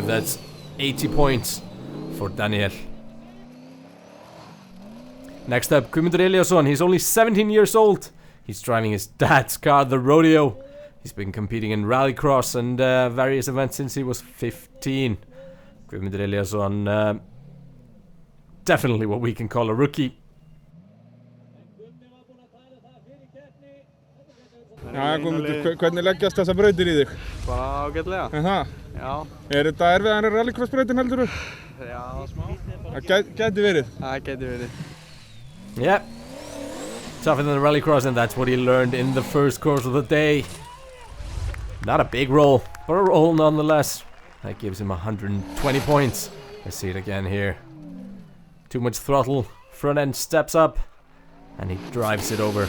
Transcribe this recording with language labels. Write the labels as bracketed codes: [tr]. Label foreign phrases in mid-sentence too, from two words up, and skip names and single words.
[en] That's 80 points for Daniel. Next up, Guðmundur Eliasson. He's only 17 years old. He's driving his dad's car, the Rodeo. He's been competing in rallycross and various events since he was 15. Guðmundur Eliasson, definitely what we can call a rookie. [is] Já, Guðmundur, hvernig leggjast þessar brautir í þig? Bara ágætlega. Það? Já. Þetta erfiðar en rallycross-brautin heldur þú? Já, smá. Það gæti verið. Það gæti verið. [en] Yep. Tougher than the rallycross, and that's what he learned in the first course of the day. Not a big roll, but a roll nonetheless. That gives him 120 points. Let's see it again here. Too much throttle. Front end steps up, and he drives it over.